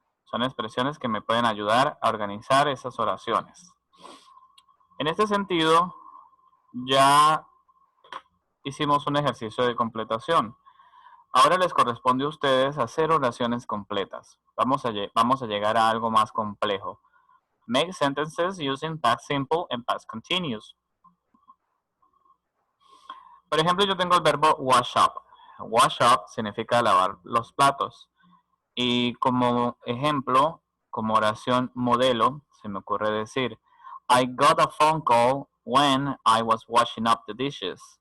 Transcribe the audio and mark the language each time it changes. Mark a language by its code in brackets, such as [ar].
[es] Son expresiones que me pueden ayudar a organizar esas oraciones. En este sentido, ya hicimos un ejercicio de completación. Ahora les corresponde a ustedes hacer oraciones completas. Vamos a llegar a algo más complejo. [en] Make sentences using past simple and past continuous. [es] Por ejemplo, yo tengo el verbo wash up. Wash up significa lavar los platos. Y como ejemplo, como oración modelo, se me ocurre decir, [en] I got a phone call when I was washing up the dishes.